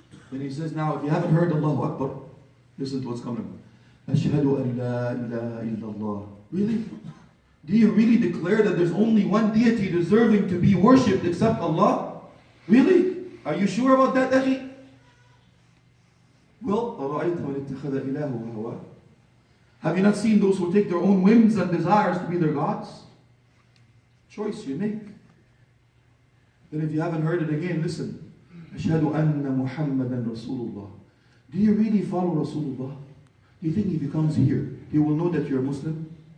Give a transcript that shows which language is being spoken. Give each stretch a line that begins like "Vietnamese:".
English: Then he says, now, if you haven't heard Allahu Akbar, listen to what's coming.
Arabic: Ashhadu an la ilaha illallah.
English: Really? Do you really declare that there's only one deity deserving to be worshipped except Allah? Really? Are you sure about that, Akhi? Well,
Arabic: أَرَأَيْتَ مَنِ اتَّخَذَ إِلَهُ هَوَاهُ.
English: Have you not seen those who take their own whims and desires to be their gods? Choice you make. Then if you haven't heard it again, listen.
Arabic: أَشْهَدُ أَنَّ مُحَمَّدًا رَسُولُ اللَّهِ.
English: Do you really follow Rasulullah? Do you think if he comes here, he will know that you're a Muslim?